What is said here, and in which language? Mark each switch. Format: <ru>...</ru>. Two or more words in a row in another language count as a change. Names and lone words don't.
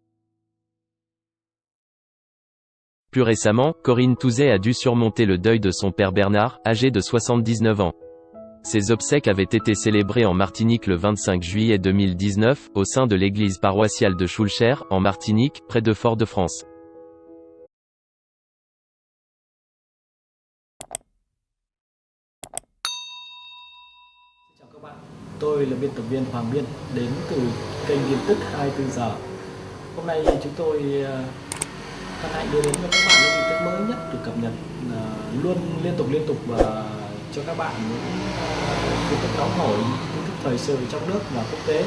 <fr>Plus récemment, Corinne Touzet a dû surmonter le deuil de son père Bernard, âgé de 79 ans. Ses obsèques avaient été célébrées en Martinique le 25 juillet 2019, au sein de l'église paroissiale de Schulcher, en Martinique, près de Fort-de-France.</fr> <vi>Chào các bạn, tôi là biên tập viên Hoàng Biên, đến từ kênh tin tức 24 giờ. Hôm nay chúng tôi hân hạnh đưa đến cho các bạn những tin tức mới nhất được cập nhật luôn liên tục và cho các bạn những tin tức nóng hổi, tin tức thời sự trong nước và quốc tế.</vi>